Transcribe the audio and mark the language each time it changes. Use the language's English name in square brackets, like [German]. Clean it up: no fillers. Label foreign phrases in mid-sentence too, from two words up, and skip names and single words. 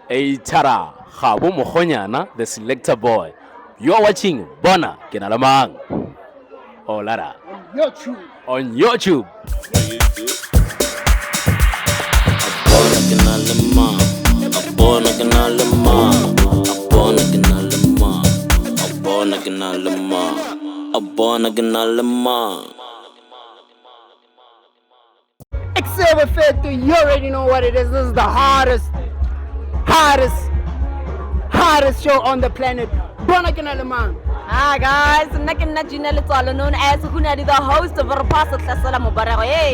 [English] Eitara Khabo Mohonyana, the selector boy. You are watching Bona Kena le Mang. Oh, Lara. On YouTube. Bona Kena le Mang. Bona Kena le Mang. Bona Kena le Mang. Bona Kena le Mang. Bona Kena le Mang. XL50, you already know what it is. This is the hardest show on the planet. Bona Kena le Mang. Hi guys, known as Hunadi, the host of Rapasa Tlasala Mubarako.